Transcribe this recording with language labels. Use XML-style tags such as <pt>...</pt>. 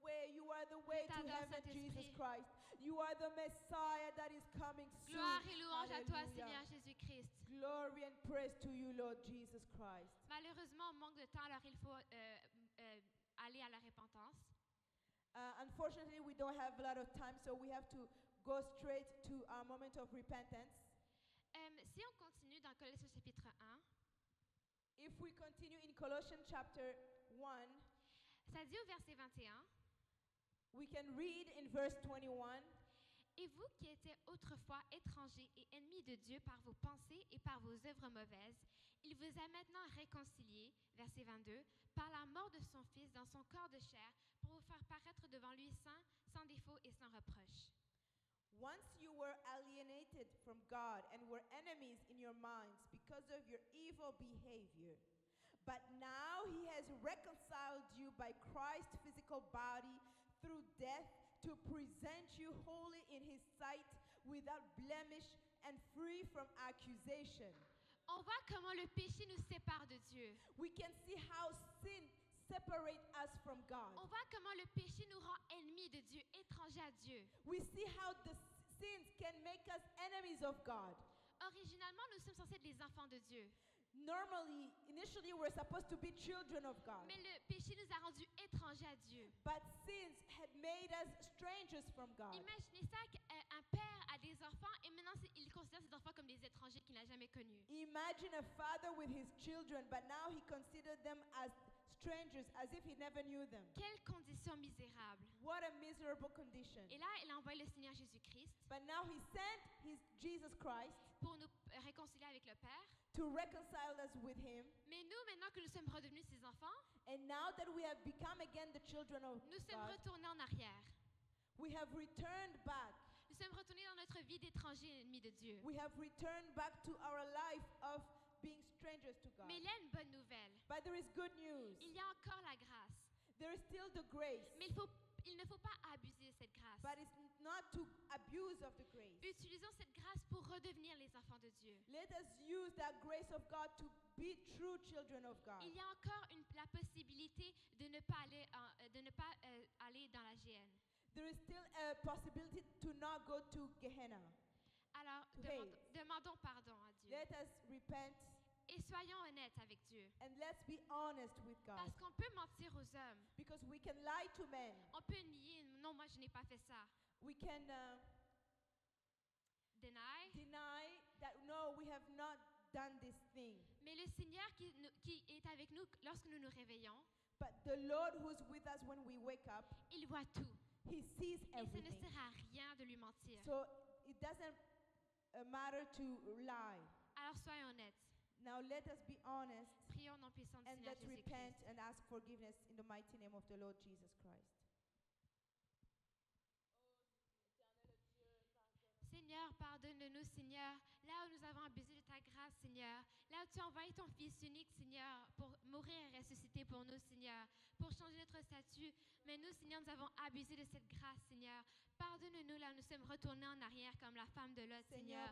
<en>You are the way to heaven, Jesus Christ. You are the Messiah that is coming soon.</en> <fr>Gloire et louange à toi, Hallelujah. Seigneur Jésus-Christ.</fr> <en>Glory and praise to you, Lord Jesus Christ.</en> <fr>Malheureusement, on manque de temps, alors il faut aller à la repentance.</fr> <en>Unfortunately, we don't have a lot of time, so we have to go straight to our moment of repentance.</en> <fr>Si on continue dans Colossiens chapitre 1,</fr> <en>If we continue in Colossians chapter 1,</en> <fr>ça dit au verset 21,</fr> <en>we can read in verse 21.</en> <fr>Et vous qui étiez autrefois étrangers et ennemis de Dieu par vos pensées et par vos œuvres mauvaises, il vous a maintenant réconciliés, verset 22, par la mort de son Fils dans son corps de chair, pour vous faire paraître devant lui saint, sans défaut et sans reproche.</fr> <en>Once you were alienated from God and were enemies in your minds because of your evil behavior. But now he has reconciled you by Christ's physical body through death to present you holy in his sight, without blemish and free from accusation.</en> <fr>On voit comment le péché nous sépare de Dieu.</fr> <en>We can see how sin separates us from God.</en> <fr>On voit comment le péché nous rend ennemis de Dieu, étrangers à Dieu.</fr> <en>We see how the sins can make us enemies of God.</en> <fr>Originalement, nous sommes censés être les enfants de Dieu.</fr> <en>Initially, we're supposed to be children of God.</en> <fr>Mais le péché nous a rendus étrangers à Dieu.</fr> <en>But sins had made us strangers from God.</en> <fr>Imaginez ça qu'un père a des enfants et maintenant il considère ses enfants comme des étrangers qu'il n'a jamais connus.</fr> <en>Imagine a father with his children, but now he considered them as strangers, as if he never knew them.</en> <fr>Quelle condition misérable.</fr> <en>What a miserable condition.</en> <fr>Et là, il a envoyé le Seigneur Jésus-Christ.</fr> <en>But now he sent Jesus Christ</en> <fr>pour nous réconcilier avec le Père.</fr> <en>To reconcile us with him.</en> <fr>Mais nous, maintenant que nous sommes redevenus ses enfants,</fr> <en>and now that we have become again the children of</en> <fr>nous sommes</fr> <en>God,</en> <fr>retournés en arrière.</fr> <en>We have returned back.</en> <fr>Nous sommes retournés dans notre vie d'étrangers et ennemis de Dieu.</fr> <en>We have returned back to our life of being strangers to God.</en> <fr>Mais il y a une bonne nouvelle.</fr> <en>But there is good news.</en> <fr>Il y a encore la grâce.</fr> <en>There is still the grace.</en> <fr>Mais il ne faut pas abuser de cette grâce.</fr> <en>But it's not to abuse of the grace.</en> <fr>Utilisons cette grâce pour redevenir les enfants de Dieu.</fr> <en>Let us use that grace of God to be true children of God.</en> <fr>Il y a encore la possibilité de ne pas aller dans la géhenne.</fr> <en>There is still a possibility to not go to Gehenna.</en> <fr>Alors, demandons pardon à Dieu.</fr> <en>Let us repent.</en> <fr>Et soyons honnêtes avec Dieu.</fr> <en>And let's be honest with God.</en> <fr>Parce qu'on peut mentir aux hommes.</fr> <en>Because we can lie to men.</en> <fr>On peut nier, non, moi je n'ai pas fait ça.</fr> <en>We can deny that, no, we have not done this thing.</en> <fr>Mais le Seigneur qui est avec nous lorsque nous nous réveillons,</fr> <en>But the Lord who's with us when we wake up,</en> <fr>il voit tout.</fr> <en>He sees</en> <fr>Et ça ne</fr> <en>everything.</en> <fr>sert à rien de lui mentir.</fr> <en>So it doesn't matter to lie.</en> <fr>Alors soyons honnêtes.</fr> <en>Now let us be honest</en> <fr>Prions au nom puissant du</fr> <en>and</en> <fr>Seigneur</fr> <en>let's repent</en> <fr>Jésus-Christ.</fr> <en>and ask forgiveness in the mighty name of the Lord Jesus Christ.</en> <fr>Seigneur, pardonne-nous, Seigneur, là où nous avons abusé de ta grâce, Seigneur, là où tu as envoyé ton Fils unique, Seigneur, pour mourir et ressusciter pour nous, Seigneur, pour changer notre statut. Mais nous, Seigneur, nous avons abusé de cette grâce, Seigneur. Pardonne-nous, là où nous sommes retournés en arrière comme la femme de Lot, Seigneur.</fr>